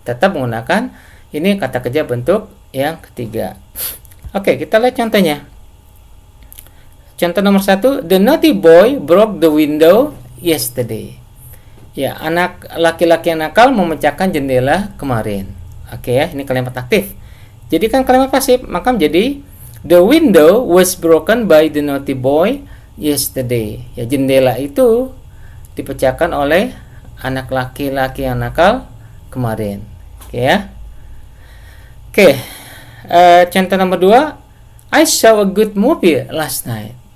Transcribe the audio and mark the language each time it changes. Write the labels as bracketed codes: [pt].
[id] Tetap menggunakan ini kata kerja bentuk yang ketiga. Oke, kita lihat contohnya. Contoh nomor 1, [en] the naughty boy broke the window yesterday. [id] Ya, anak laki-laki yang nakal memecahkan jendela kemarin. Oke ya, ini kalimat aktif. Jadi kan kalimat pasif, maka menjadi [en] the window was broken by the naughty boy yesterday. [id] Ya, jendela itu dipecahkan oleh anak laki-laki yang nakal kemarin. Oke ya. Oke. Contoh nomor 2, [en] I saw a good movie last night.